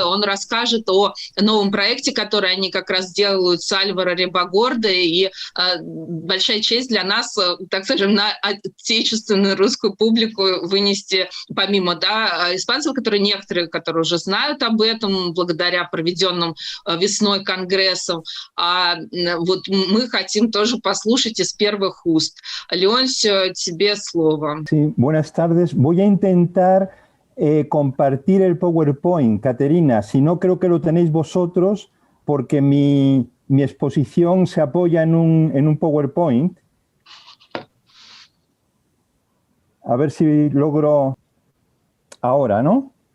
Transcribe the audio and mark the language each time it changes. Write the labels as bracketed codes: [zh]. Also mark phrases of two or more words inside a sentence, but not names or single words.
[ru] Он расскажет о новом проекте, который они как раз делают с Альваро Рибагорда, и большая честь для нас, так скажем, на отечественную русскую публику вынести, помимо испанцев, некоторые, которые уже знают об этом благодаря проведенным весной конгрессам, вот мы хотим тоже послушать из первых уст. Leoncio, тебе слово. [es] Sí, buenas tardes. Voy a intentar compartir el PowerPoint, Caterina. Si no, creo que lo tenéis vosotros, porque mi exposición se apoya en un PowerPoint. A ver si logro ahora, ¿no?